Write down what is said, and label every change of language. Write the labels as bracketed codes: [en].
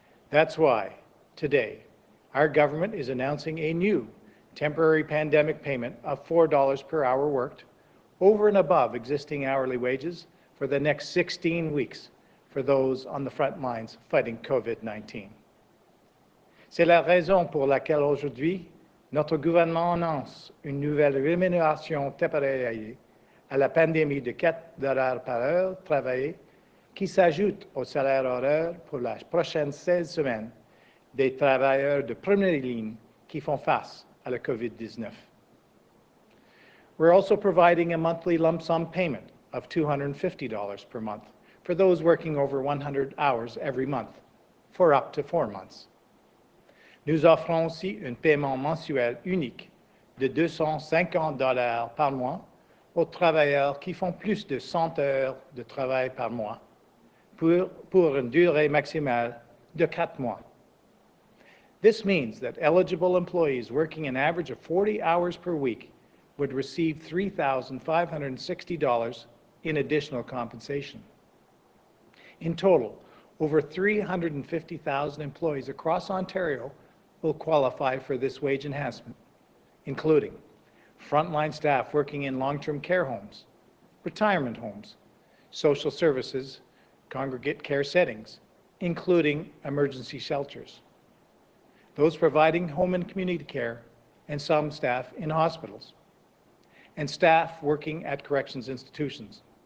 [en] That's why, today, our government is announcing a new temporary pandemic payment of $4 per hour worked, over and above existing hourly wages, for the next 16 weeks for those on the front lines fighting COVID-19. [fr] C'est la raison pour laquelle aujourd'hui, notre gouvernement annonce une nouvelle rémunération temporaire à la pandémie de $4 par heure travaillée, qui s'ajoute au salaire horaire pour la prochaine 16 semaines des travailleurs de première ligne qui font face à la COVID-19. [en] We're also providing a monthly lump sum payment of $250 per month for those working over 100 hours every month for up to 4 months. [fr] Nous offrons aussi un paiement mensuel unique de $250 par mois aux travailleurs qui font plus de 100 heures de travail par mois pour une durée maximale de 4 mois. [en] This means that eligible employees working an average of 40 hours per week would receive $3,560 in additional compensation. In total, over 350,000 employees across Ontario will qualify for this wage enhancement, including frontline staff working in long-term care homes, retirement homes, social services, congregate care settings, including emergency shelters, those providing home and community care, and some staff in hospitals, and staff working at corrections institutions.